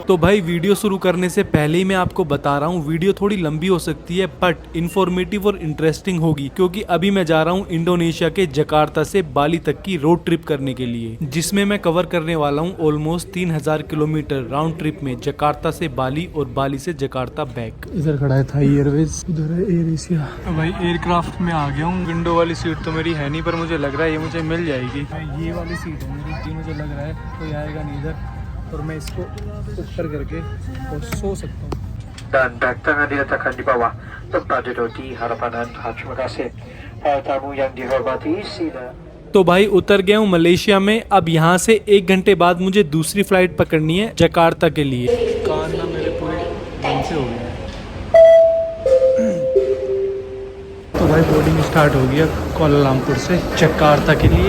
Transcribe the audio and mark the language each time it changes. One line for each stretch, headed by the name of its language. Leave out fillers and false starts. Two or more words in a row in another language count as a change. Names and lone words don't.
Hindi: तो भाई वीडियो शुरू करने से पहले ही मैं आपको बता रहा हूँ वीडियो थोड़ी लंबी हो सकती है
English: but informative
Hindi: और इंटरेस्टिंग होगी, क्योंकि अभी मैं जा रहा हूँ इंडोनेशिया के जकार्ता से बाली तक की
English: road trip
Hindi: करने के लिए, जिसमें मैं कवर करने वाला हूँ
English: almost 3000 kilometre round trip
Hindi: में, जकार्ता से बाली और बाली से जकार्ता बैक। इधर खड़ा है थाई एयरवेज, उधर है एयर एशिया। तो भाई एयरक्राफ्ट में आ गया हूँ। विंडो वाली सीट तो मेरी है नहीं पर मुझे लग रहा है ये मुझे मिल जाएगी। ये वाली सीट है मेरी, मुझे लग रहा है कोई आएगा नहीं इधर और मैं इसको ऊपर करके और सो सकता हूँ।
Malay: Dan tangan diletakkan di bawah tempat duduk di hadapan Anda. Terima kasih. Tamu yang dihormati, sila.
Hindi: तो भाई उतर गया हूँ मलेशिया में। अब यहाँ से 1 घंटे बाद मुझे दूसरी फ्लाइट पकड़नी है जकार्ता के लिए। कान ना मेरे पूरे दम से हो गए। तो भाई
English: boarding start
Hindi: हो गया कुआलालंपुर से जकार्ता के लिए।